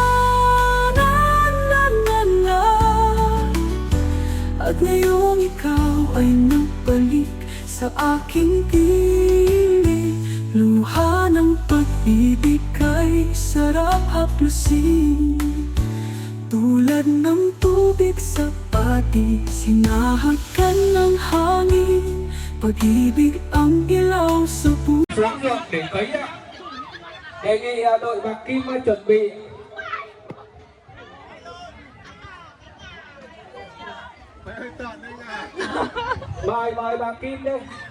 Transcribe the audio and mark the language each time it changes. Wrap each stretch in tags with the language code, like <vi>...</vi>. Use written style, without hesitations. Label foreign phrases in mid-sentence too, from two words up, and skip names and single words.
<tl>At ngayong ikaw ay nagbalik sa aking piling, luha ng pag-ibig kay sarap haplusin, tulad ng tubig sa bati, sinahagan ng hangin, pag-ibig ang ilaw sa puso.</tl> <vi>Xuống được để cấy ạ. Đề nghị đội bạc kim chuẩn bị. Mời bạc kim đây.</vi>